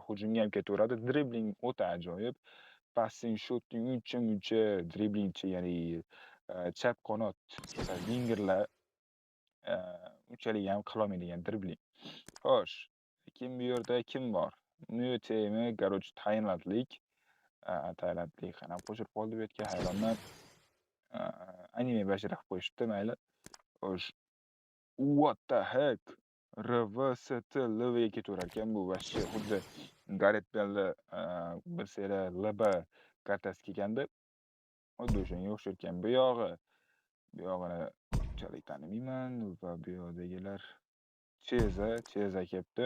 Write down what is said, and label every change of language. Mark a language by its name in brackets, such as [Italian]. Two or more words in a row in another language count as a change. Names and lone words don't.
[Uzbek] Hujumga ham ketaveradi, dribling o'ta ajoyib. [English] Passing, shooting [Uzbek] uncha-muncha driblingchi, ya'ni chap qanot wingerlar unchalik ham qilolmaydigan dribling. Xo'sh, lekin bu yerda kim bor? Muetemi, короче, tailandlik. Tailandlik ham qo'shilib qoldi bu yerga, hayronman. Anime bashara qilib qo'yishibdi, mayli. Xo'sh, [English] what the heck? [Uzbek] RVST LVga ketaverar ekan bu вообще xuddi Gareth Bellni bir seriya LB kartasi kelganda, xuddi o'shanga o'xshar ekan bu yog'i. Bu yog'ini unchalik tanimayman va bu yoqdagilar Cheza kelibdi.